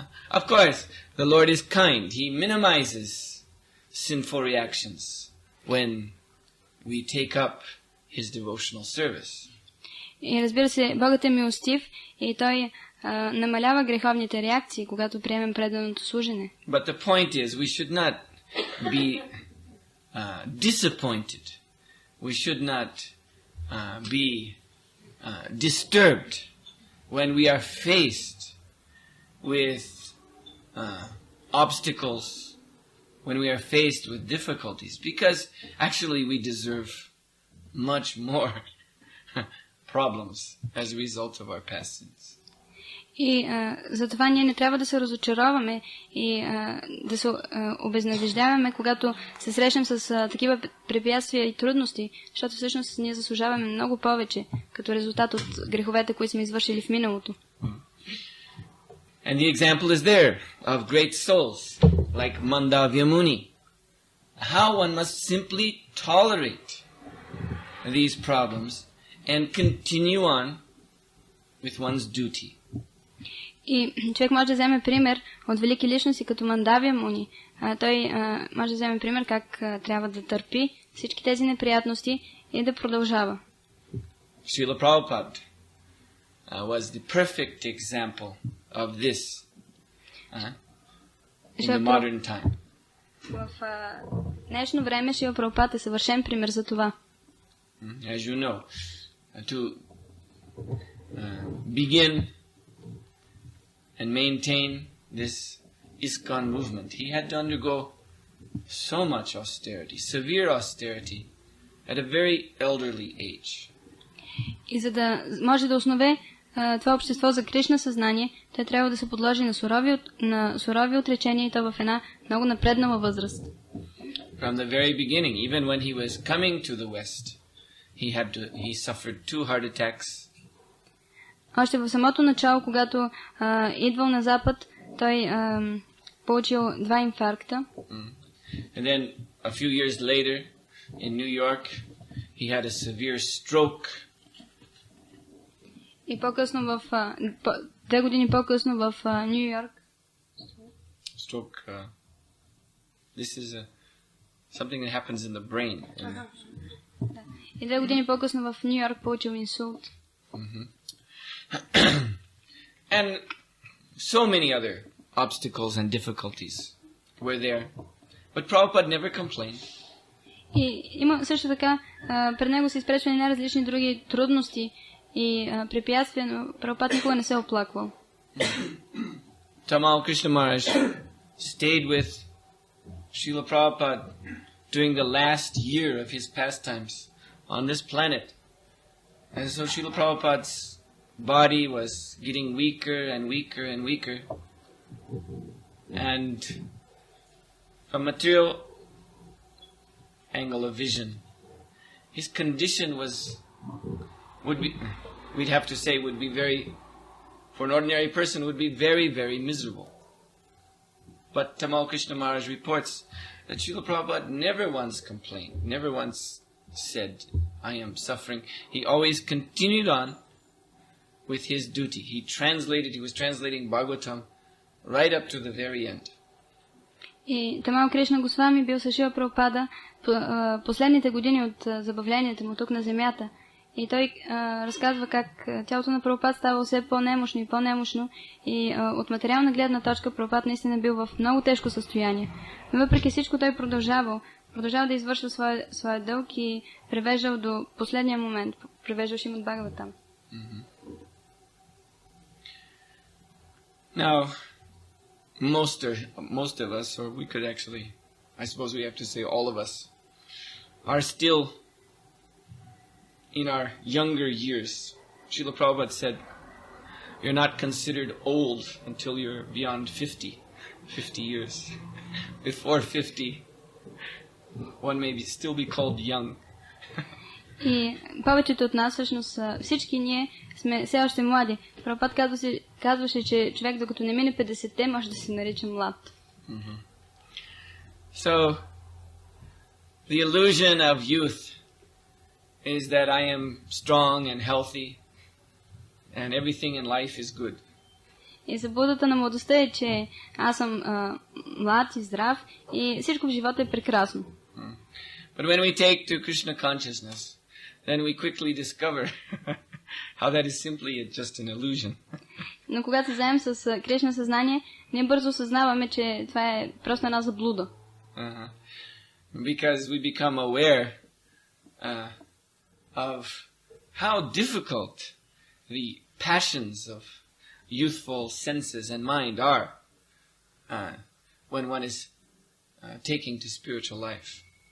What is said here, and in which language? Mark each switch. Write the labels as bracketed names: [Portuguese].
[English] Of course, the Lord is kind. He minimizes sinful reactions when we take up his devotional service. [Bulgarian] И разбира се, Богът е милостив и Той намалява греховните реакции, когато приемем преданото служене. [English] But the point is, we should not be disappointed. We should not be disturbed when we are faced with obstacles, when we are faced with difficulties, because actually we deserve much more problems as a result of our past sins. [Bulgarian] И затова ние не трябва да се разочароваме и да се обезнадеждаваме, когато се срещнем с такива препятствия и трудности, защото всъщност ние заслужаваме много повече като резултат от греховете, които сме извършили в миналото. [English] And the example is there of great souls like Mandavya Muni. How one must simply tolerate these problems and continue on with one's duty. [Bulgarian] И човек може да вземе пример от велики личности като Мандавя Муни. Той може да вземе пример как трябва да търпи всички тези неприятности и да продължава. [English] Srila Prabhupada was the perfect example of this in the modern time. [Bulgarian] В днешно време Шрила Прабхупад е съвършен пример за това. [English] As you know, to begin and maintain this ISKCON movement, he had to undergo so much austerity, severe austerity, at a very elderly age. [Bulgarian] И за да може да основе това общество за Кришна съзнание, той трябва да се подложи на сурови отречения и то в една много напреднала възраст. [English] From the very beginning, even when he was coming to the West, he suffered 2 heart attacks. [Bulgarian] Още в самото начало, когато идвал на Запад, той получил 2 инфаркта. [English] And then a few years later, in New York, he had a severe stroke. [Bulgarian] И по-късно 2 години по-късно в Ню Йорк. [English] Stroke. This is something that happens in the brain. [Bulgarian] И 2 години по-късно в Ню Йорк получил инсулт. [English] And so many other obstacles and difficulties were there. But Prabhupada never complained. [Bulgarian] И има също така, пред него са изпречвани най-различни други трудности и препятствия, но Прабхупад никога не се е оплаквал. [English] Tamal Krishna Maharaj stayed with Srila Prabhupada during the last year of his pastimes on this planet. And so Srila Prabhupada's body was getting weaker and weaker and weaker. And from material angle of vision, his condition we'd have to say would be very, for an ordinary person, would be very, very miserable. But Tamal Krishna Maharaj reports that Srila Prabhupada never once complained, never once said, I am suffering. He always continued on with his duty. He was translating Bhagavatam right up to the very end. [Bulgarian] И Тамал Кришна Госвами бил с Шрила Прабхупада последните години от забавленията му тук на земята. И той разказва как тялото на Прабхупад става все по-немощно и по-немощно и от материална гледна точка Прабхупад наистина бил в много тежко състояние. Но въпреки всичко той продължавал да извършва своя дълг и превеждал до последния момент, превеждал Шримад Бхагаватам. [English] Now, most of us, or we could actually, I suppose we have to say all of us, are still in our younger years. Srila Prabhupada said, you're not considered old until you're beyond 50 years. Before 50, one may still be called young. [Bulgarian] И повечето от нас, всъщност всички ние сме все още млади. Прабхупад казваше, че човек докато не мине 50-те, може да се нарича млад. [English] So, the illusion of youth is that I am strong and healthy and everything in life is good. [Bulgarian] И заблудата на младостта е, че аз съм млад и здрав и всичко в живота е прекрасно. [English] But when we take to Krishna consciousness, then we quickly discover how that is simply just an illusion. [Bulgarian] Но когато се заем с Кришна съзнание, ние бързо осъзнаваме, че това е просто една заблуда. [English] Because we become aware of how difficult the passions of youthful senses and mind are when one is taking to spiritual life.